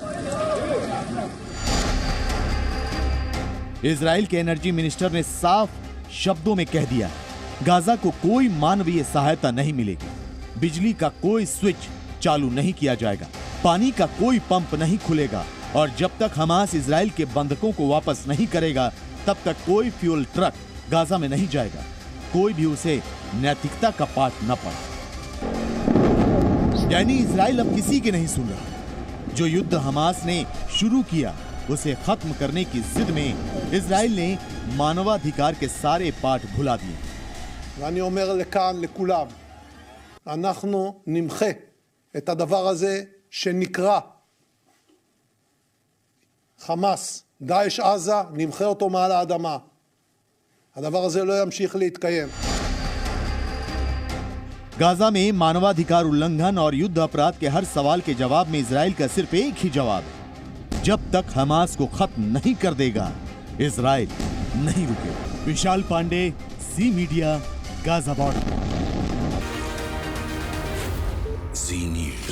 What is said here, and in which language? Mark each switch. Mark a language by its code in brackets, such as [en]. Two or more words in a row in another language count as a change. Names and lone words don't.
[hi] इजराइल के [en] energy minister [hi] ने साफ शब्दों में कह दिया, गाजा को कोई मानवीय सहायता नहीं मिलेगी, बिजली का कोई स्विच चालू नहीं किया जाएगा, पानी का कोई पंप नहीं खुलेगा और जब तक हमास इजराइल के बंधकों को वापस नहीं करेगा तब तक कोई [en] fuel truck [hi] गाजा में नहीं जाएगा, कोई भी उसे नैतिकता का पाठ न पढ़े। यानी इजराइल अब किसी के नहीं सुन रहा। जो युद्ध हमास ने शुरू किया उसे खत्म करने की जिद में इजराइल ने मानवाधिकार के सारे पाठ भुला दिए। [he] ואני אומר לכאן לכולם, אנחנו נמחה את הדבר הזה שנקרא חמאס, דאעש עזה, נמחה אותו מעל האדמה. הדבר הזה לא ימשיך להתקיים. [hi] गाजा में मानवाधिकार उल्लंघन और युद्ध अपराध के हर सवाल के जवाब में इजराइल का सिर्फ एक ही जवाब है, जब तक हमास को खत्म नहीं कर देगा इजराइल नहीं रुकेगा। विशाल पांडे, सी मीडिया, गाजा बॉर्डर।